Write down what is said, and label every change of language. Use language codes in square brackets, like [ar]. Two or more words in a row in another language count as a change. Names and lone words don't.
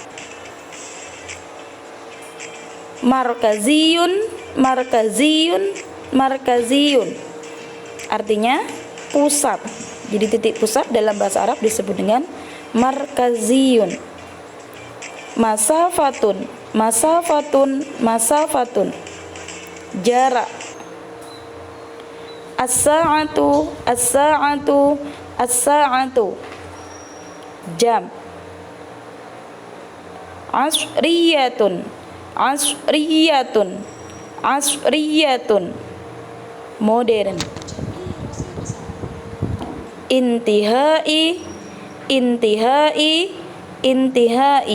[ar] Markaziyun, markaziyun, markaziyun. [id] Artinya pusat. Jadi titik pusat dalam bahasa Arab disebut dengan markaziyun. [ar] Masafatun, masafatun, masafatun. [id] Jarak. [ar] As-sa'atu, as-sa'atu, as-sa'atu. [id] Jam. [ar] Asriyatun, asriyatun, asriyatun. [id] Modern. [ar] intihai, intihai, intihai.